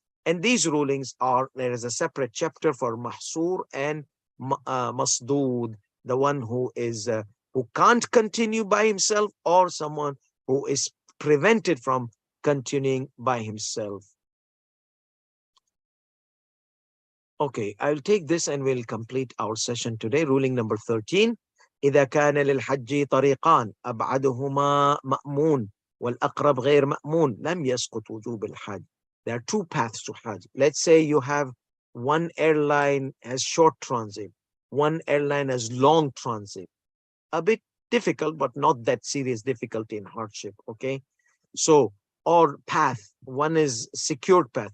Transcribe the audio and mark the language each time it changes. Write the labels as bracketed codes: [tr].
[en] And these rulings are, there is a separate chapter for mahsur and masdood, the one who is who can't continue by himself, or someone who is prevented from continuing by himself. Okay, I'll take this and we'll complete our session today. Ruling number 13. [ar] إذا كان للحج طريقان أبعدهما مأمون والأقرب غير مأمون لم يسقط وجوب الحج. [en] There are two paths to Hajj. Let's say you have one airline has short transit, one airline has long transit. A bit difficult, but not that serious difficulty and hardship. Okay, so, or path, one is secured path.